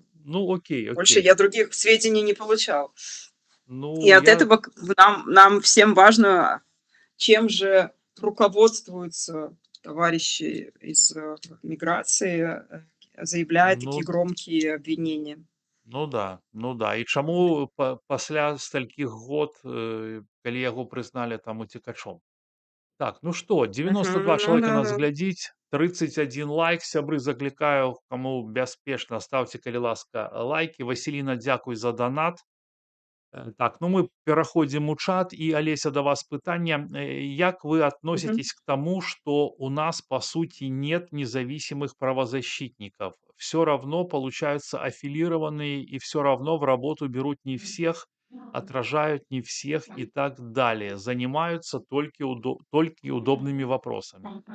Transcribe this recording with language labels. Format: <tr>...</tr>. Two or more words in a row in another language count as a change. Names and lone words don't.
<ru>ну окей, Больше окей. я других сведений не получал. И Ну, от я этого нам всем важно, чем же руководствуются товарищи из миграции, заявляя ну такие громкие обвинения. ну да.</ru> <be>І чаму пасля сталькіх год, калі яго прызналі там уцекачом? Так, ну што, 92 Мгм. Ну чалавекі да, нас да. глядзіць, 31 лайк, сябры, заклікаю, каму бяспечна, ставце, калі ласка, лайкі. Васіліна, дзякуй за данат. Так, ну мы пераходзім у чат. І, Алеся, да вас пытанне. Як вы Мгм.</be> <ru>относитесь к тому, что у нас, по сути, нет независимых правозащитников? Все равно получаются аффилированные, и все равно в работу берут не всех, отражают не всех и так далее. Занимаются только удобными вопросами.</ru>